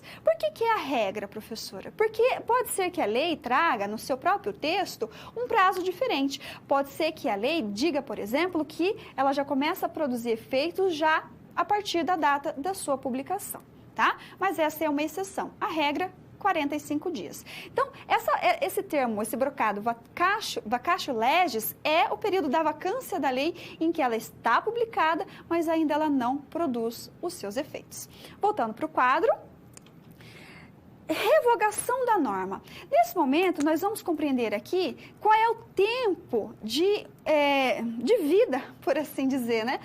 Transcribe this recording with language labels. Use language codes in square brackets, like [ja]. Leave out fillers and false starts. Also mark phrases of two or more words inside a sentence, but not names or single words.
[pt] Por que é a regra, professora? Porque pode ser que a lei traga no seu próprio texto um prazo diferente. Pode ser que a lei diga, por exemplo, que ela já começa a produzir efeitos já a partir da data da sua publicação, tá? Mas essa é uma exceção. A regra, 45 dias. Então, esse termo, esse brocado, [la] vacatio legis, [pt] é o período da vacância da lei em que ela está publicada, mas ainda ela não produz os seus efeitos. Voltando para o quadro. Revogação da norma. Nesse momento, nós vamos compreender aqui qual é o tempo de vida, por assim dizer, né?